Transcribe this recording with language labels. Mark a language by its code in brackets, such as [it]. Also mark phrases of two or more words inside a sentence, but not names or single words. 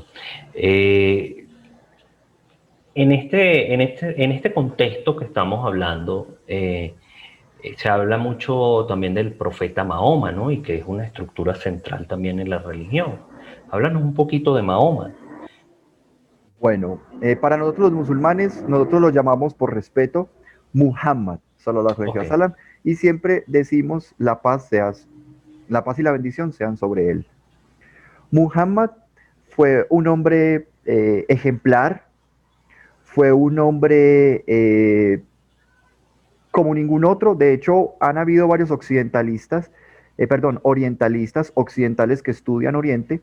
[es] Eh, en este contexto que estamos hablando, se habla mucho también del profeta Mahoma, ¿no? Y que es una estructura central también en la religión. Háblanos un poquito de Mahoma. Bueno, para nosotros los musulmanes, nosotros lo llamamos por respeto Muhammad, [ar] صلى الله عليه [es] Ok, wasallam, y siempre decimos la paz y la bendición sean sobre él. Muhammad fue un hombre ejemplar, fue un hombre como ningún otro. De hecho, han habido varios orientalistas occidentales que estudian Oriente,